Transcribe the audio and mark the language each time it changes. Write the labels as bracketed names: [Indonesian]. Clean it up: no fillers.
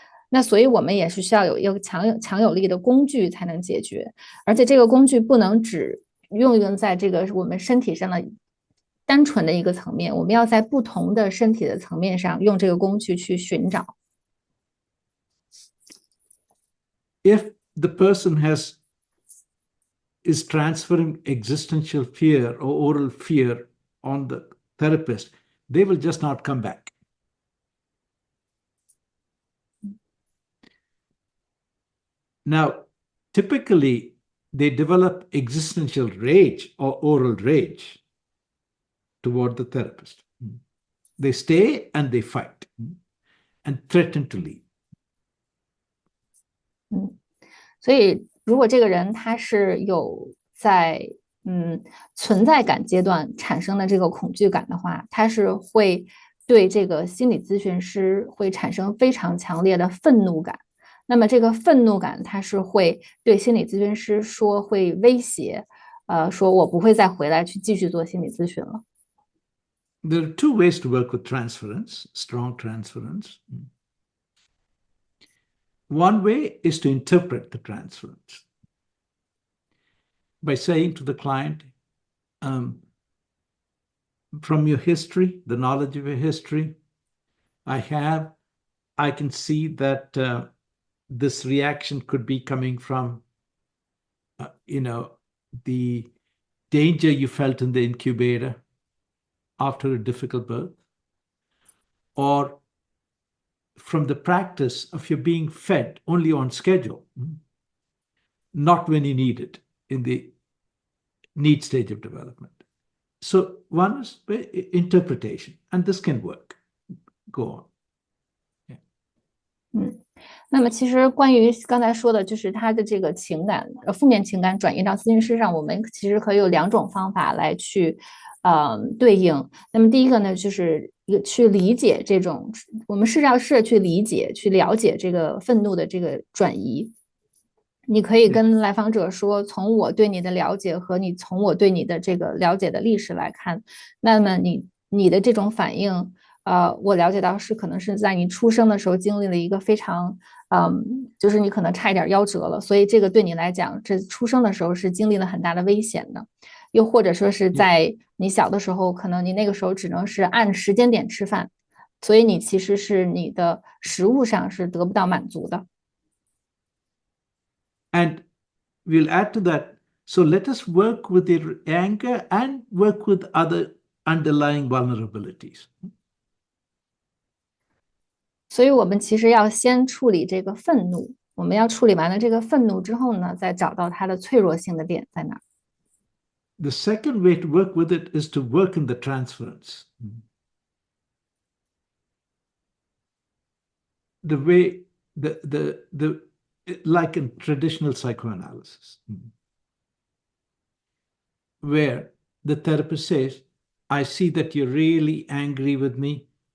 [Chinese] 那所以我们也是需要有一个强有力的工具才能解决，而且这个工具不能只用在这个我们身体上的单纯的一个层面，我们要在不同的身体的层面上用这个工具去寻找。 [English] If the person is transferring existential fear or oral fear on the therapist, they will just not come back. Now, typically, they develop existential rage or oral rage toward the therapist. They stay and they fight. and threaten to leave. [Chinese] 所以如果这个人他是有在存在感阶段产生的这个恐惧感的话，他是会对这个心理咨询师会产生非常强烈的愤怒感。那么这个愤怒感，他是会对心理咨询师说，会威胁，说我不会再回来去继续做心理咨询了。 [English] There are two ways to work with transference, strong transference. One way is to interpret the transference by saying to the client, from your history, the knowledge of your history, I can see that this reaction could be coming from, the danger you felt in the incubator after a difficult birth, or from the practice of your being fed only on schedule, not when you need it in the need stage of development. So one is interpretation, and this can work. Go on. [Chinese] 那么其实关于刚才说的，就是他的这个情感，负面情感转移到咨询师上，我们其实可以有2种方法来去，对应。那么第一个呢，就是去理解这种，我们试着去理解、去了解这个愤怒的这个转移。你可以跟来访者说，从我对你的了解和从我对你的这个了解的历史来看，那么你的这种反应，我了解到是可能是在你出生的时候经历了一个非常，就是你可能差一点夭折了，所以这个对你来讲，这出生的时候是经历了很大的危险的。又或者说是在你小的时候，可能你那个时候只能是按时间点吃饭，所以你其实是你的食物上是得不到满足的。 [English] And we'll add to that. So let us work with the anger and work with other underlying vulnerabilities. [Chinese] 所以我们其实要先处理这个愤怒，我们要处理完了这个愤怒之后呢，再找到它的脆弱性的点在哪。 [English] The second way to work with it is to work in the transference. The way the like in traditional psychoanalysis, where the therapist says, I see that you're really angry with me.